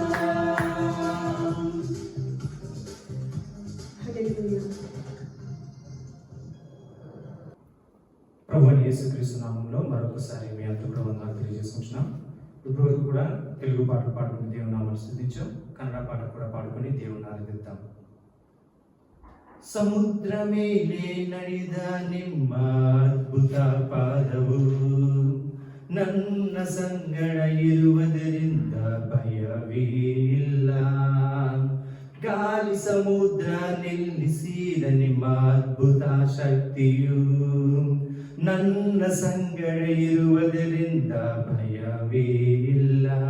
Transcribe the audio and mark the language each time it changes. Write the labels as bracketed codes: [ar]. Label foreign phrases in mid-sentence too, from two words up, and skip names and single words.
[te] ప్రభువైన యేసుక్రీస్తు నామంలో మరొకసారి మీ అందరికీ వందనాలు తెలియజేసుకుంటున్నాం. ఇప్పటివరకు కూడా తెలుగు పాటలు పాడుకుని దేవుని నామాన్ని స్తుతించాం. కన్నడ పాట కూడా పాడుకొని దేవుని ఆరాధిద్దాం. [kn] ಸಮುದ್ರಮೇ ನಡೆದ ನಿಮ್ಮ ಅದ್ಭುತ ಪಾದವು ನನ್ನ ಸಂಗಡ ಇರುವುದರಿಂದ ಭಯವೇ ಇಲ್ಲ. ಗಾಳಿ ಸಮುದ್ರ ನಿಲ್ಲಿಸಿದ ನಿಮ್ಮ ಅದ್ಭುತ ಶಕ್ತಿಯು ನನ್ನ ಸಂಗಡ ಇರುವುದರಿಂದ ಭಯವೇ ಇಲ್ಲ.